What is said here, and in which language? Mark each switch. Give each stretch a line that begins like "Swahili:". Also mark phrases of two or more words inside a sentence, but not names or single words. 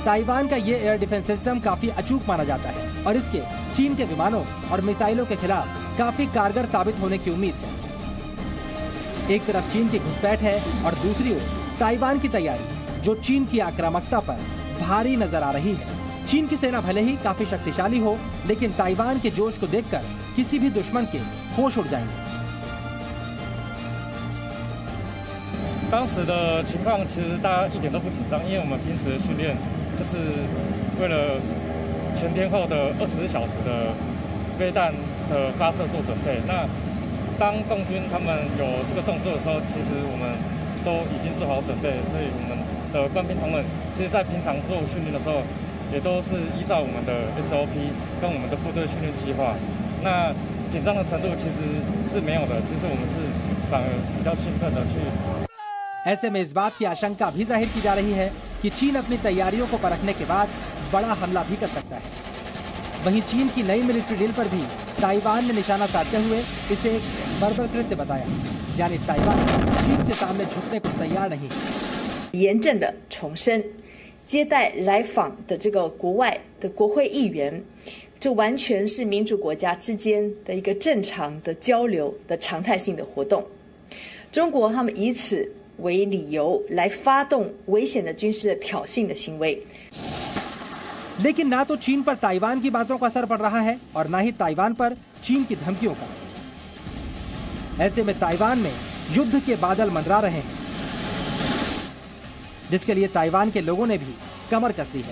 Hindi: ताइवान का ये
English: air defense system
Hindi: काफी अचूक माना जाता है और इसके चीन के विमानों और मिसाइलों के खिलाफ काफी कारगर साबित होने की उम्मीद है। एक तरफ चीन की घुसपैठ है और दूसरी ओर ताइवान की तैयारी, जो चीन की आक्रामकता पर भारी नजर आ रही है। चीन की सेना भले ही काफी शक्तिशाली हो, लेकिन ताइवान के जोश को देखकर किसी भी दुश्मन के होश उड़ जाएंगे।
Chinese: 当时的情况其实大家一点都不紧张，因为我们平时的训练就是为了全天候的24小时的飞弹的发射做准备。那当共军他们有这个动作的时候，其实我们都已经做好准备，所以我们的官兵同仁，其实在平常做训练的时候，也都是依照我们的 SOP 跟我们的部队训练计划。那紧张的程度其实是没有的，其实我们是反而比较兴奋的去。
Hindi: ऐसे में इस बात की आशंका भी जाहिर की जा रही है कि चीन अपनी तैयारियों को परखने के बाद बड़ा हमला भी कर सकता है। वहीं चीन की नई
English: military drill
Hindi: पर भी ताइवान ने निशाना साधते हुए इसे एक बर्बर कृत्य बताया, यानी ताइवान चीन के सामने झुकने को तैयार नहीं।
Chinese: 严正的重申，接待来访的这个国外的国会议员，这完全是民主国家之间的一个正常的交流的常态性的活动。中国他们以此为理由来发动危险的军事的挑衅的行为。
Hindi: लेकिन ना तो चीन पर ताइवान की बातों का असर पड़ रहा है और ना ही ताइवान पर चीन की धमकियों का। ऐसे में ताइवान में युद्ध के बादल मंडरा रहे हैं, जिसके लिए ताइवान के लोगों ने भी कमर कस दी है।